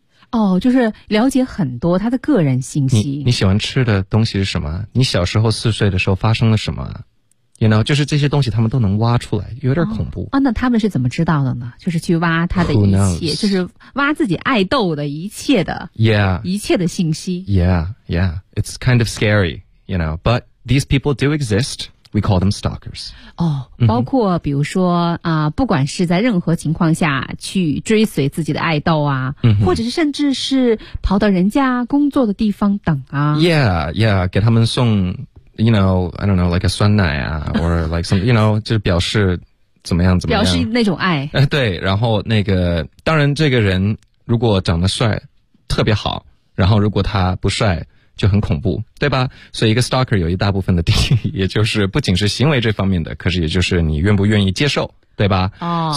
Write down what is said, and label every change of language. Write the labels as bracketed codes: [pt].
[zh] 哦，就是了解很多他的个人信息。你喜欢吃的东西是什么，你小时候四岁的时候发生了什么， you know, 就是这些东西他们都能挖出来，有点恐怖、哦、啊。那他们是怎么知道的呢？就是去挖他的一切，就是挖自己爱豆的一切的 yeah, 一切的信息。 [en] Yeah It's kind of scary, you know, but these people do exist, we call them stalkers. [zh] 哦，包括比如说不管是在任何情况下去追随自己的爱豆啊，或者是甚至是跑到人家工作的地方等啊。 [en] Yeah, [zh] 给他们送 [en] you know, I don't know, like a 酸奶啊or like some, you know, [zh] 就是表示怎么样。表示那种爱。对，然后那个当然这个人如果长得帅特别好，然后如果他不帅就很恐怖，对吧？所以一个 stalker 有一大部分的定义，也就是不仅是行为这方面的，可是也就是你愿不愿意接受，对吧？哦，